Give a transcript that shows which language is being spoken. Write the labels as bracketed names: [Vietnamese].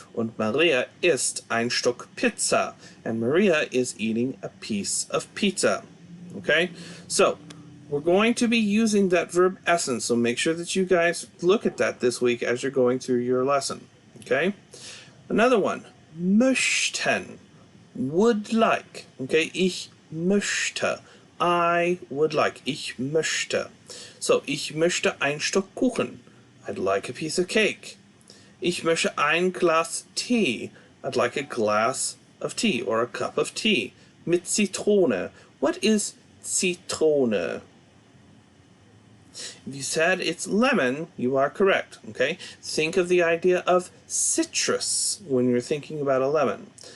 [German] Und Maria isst ein Stück Pizza. [English] And Maria is eating a piece of pizza. Okay? So we're going to be using that verb essen, so make sure that you guys look at that this week as you're going through your lesson. Okay? Another one. Möchten. Would like. Okay? [German] Ich möchte. [English] I would like. [German] Ich möchte. So, ich möchte ein Stück Kuchen. [English] I'd like a piece of cake. [German] Ich möchte ein Glas Tee. [English] I'd like a glass of tea or a cup of tea. [German] Mit Zitrone. [English] What is Zitrone? If you said it's lemon, you are correct, okay? Think of the idea of citrus when you're thinking about a lemon.